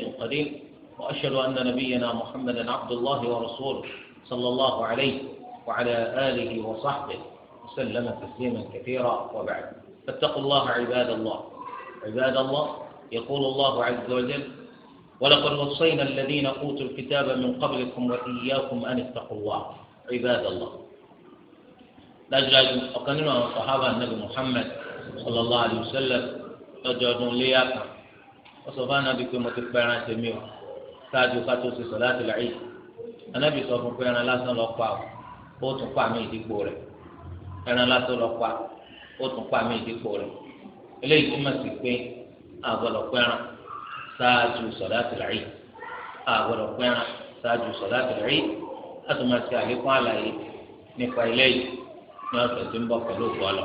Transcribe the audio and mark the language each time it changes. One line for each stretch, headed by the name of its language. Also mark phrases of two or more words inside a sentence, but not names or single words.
Arabic: قدير وأشهد أن نبينا محمدا عبد الله ورسوله صلى الله عليه وعلى آله وصحبه وسلم تسليما كثيرا وبعد فاتقوا الله عباد الله يقول الله عز وجل ولقد وصينا الذين أوتوا الكتاب من قبلكم وإياكم أن اتقوا الله عباد الله
Yoruba: dájúdájú ọ̀kan nínú àwọn sàhábà nàbì Muhammad
Arabic: صلى الله عليه وسلم
Yoruba: lọ́jọ́ ọdún léyà kan wọ́n sọ fún anabi pé mo ti pẹ́ran tèmi o ṣáájú ká tó ṣe
Arabic: صلاة العيد
Yoruba: anabi sọ fún pẹ́ran lásán lọ pa ó tún pa mí ìdígbò rẹ̀ pẹ́ran lásán lọ pa ó tún pa mí ìdígbò rẹ̀ eléyìí túmọ̀ sí pé àgbọ̀dọ̀ pẹ́ran ṣáájú
Arabic: صلاة العيد
Yoruba: àgbọ̀dọ̀ pẹ́ran ṣáájú
Arabic: صلاة العيد
Yoruba: láti máa ṣe àlékún àlàyé nípa eléyìí ní ọ̀sẹ̀ tí ń bọ̀ pẹ̀lú ìbọ̀lọ̀.